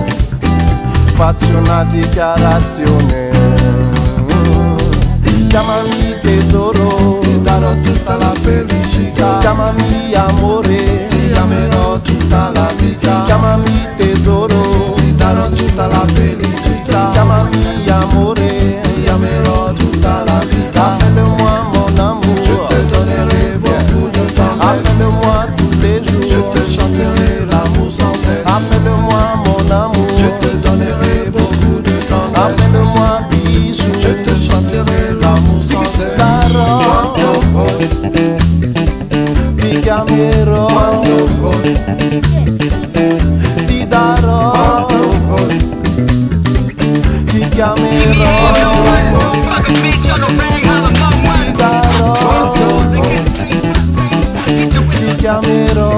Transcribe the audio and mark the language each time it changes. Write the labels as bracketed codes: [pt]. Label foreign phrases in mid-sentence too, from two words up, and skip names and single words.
[it] Faccio una dichiarazione: chiamami tesoro, ti darò tutta la felicità. chiamami amore, Ti amerò tutta la vita. chiamami tesoro, Ti darò tutta la felicità. chiamami amore, Ti amerò tutta la vita. [fr] appelle-moi mon amour, Je te donnerai beaucoup de tendresse. appelle-moi tous les Je jours, te chanterai l'amour sans cesse. appelle-moi mon amour, Je te donnerai beaucoup de tendresse. appelle-moi bijou, Je te chanterai l'amour sans cesse. [it] Quando vuoi, ti chiamerò, quando vuoi, ti darò, quando vuoi. ti chiamerò, ti darò, ti chiamerò,